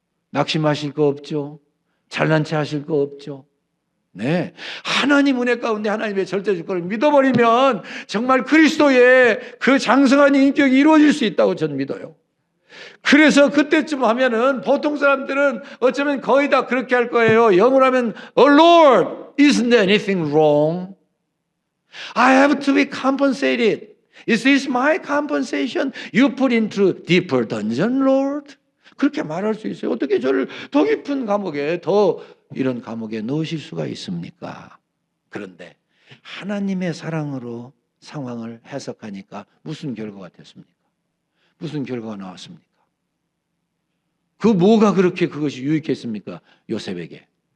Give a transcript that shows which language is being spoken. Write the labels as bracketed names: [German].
[Korean] 낙심하실 거 없죠? 잘난 체 하실 거 없죠? 네, 하나님 은혜 가운데 하나님의 절대 주권을 믿어버리면 정말 그리스도의 그 장성한 인격이 이루어질 수 있다고 저는 믿어요. 그래서 그때쯤 하면은 보통 사람들은 어쩌면 거의 다 그렇게 할 거예요. 영어로 하면 [English] Oh Lord, isn't there anything wrong? I have to be compensated. Is this my compensation? You put into deeper dungeon, Lord? [Korean] 그렇게 말할 수 있어요. 어떻게 저를 더 깊은 감옥에, 더 이런 감옥에 넣으실 수가 있습니까? 그런데 하나님의 사랑으로 상황을 해석하니까 무슨 결과가 됐습니까? 무슨 결과가 나왔습니까? 그 뭐가 그렇게 그것이 유익했습니까? 요셉에게.